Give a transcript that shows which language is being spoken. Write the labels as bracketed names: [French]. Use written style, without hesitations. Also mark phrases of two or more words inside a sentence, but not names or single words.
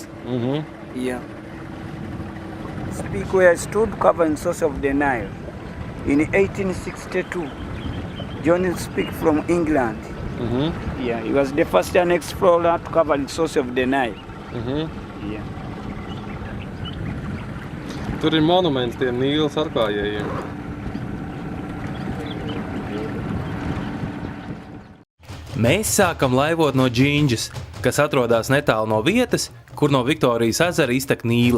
[English] Yeah. Speak where I stood covering source of the Nile. In 1862, John Speak from England. Yeah, he was the first explorer to cover the source of the Nile. Yeah. [Latvian] Tur ir monuments tiem Nīlas atklājējiem. Mēs sākam laivot no Džindžas, kas atrodas netālu no vietas, kur no Viktorijas ezera iztek Nīla.